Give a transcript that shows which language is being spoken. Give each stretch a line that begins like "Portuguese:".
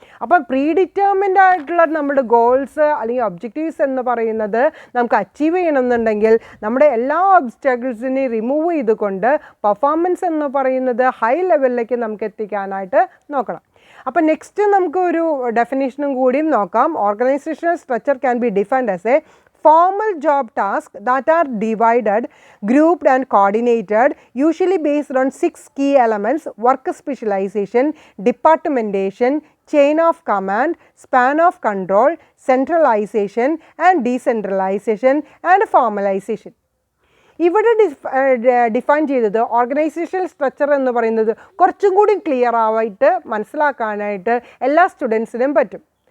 Malayalam: അപ്പോൾ പ്രീഡിറ്റർമിൻഡ് ആയിട്ടുള്ള നമ്മുടെ ഗോൾസ് അല്ലെങ്കിൽ ഒബ്ജക്റ്റീവ്സ് എന്ന് പറയുന്നത് നമുക്ക് അച്ചീവ് ചെയ്യണമെന്നുണ്ടെങ്കിൽ നമ്മുടെ എല്ലാ ഒബ്സ്റ്റാക്കിൾസിനെയും റിമൂവ് ചെയ്തുകൊണ്ട് പെർഫോമൻസ് എന്ന് പറയുന്നത് ഹൈ ലെവലിലേക്ക് നമുക്ക് എത്തിക്കാനായിട്ട് നോക്കണം. അപ്പോൾ നെക്സ്റ്റ് നമുക്ക് ഒരു ഡെഫിനേഷനും കൂടിയും നോക്കാം.
English: Organisational structure can be defined as a formal job tasks that are divided, grouped and coordinated, usually based on 6 key elements: work specialization, departmentation, chain of command, span of control, centralization and decentralization and formalization.
Malayalam: ഇവിടെ define ചെയ്തത് organisational structure എന്ന് പറയുന്നത് കുറച്ചും കൂടി clear ആയിട്ട് മനസ്സിലാക്കാനായിട്ട് എല്ലാ സ്റ്റുഡൻസിനും പറ്റും.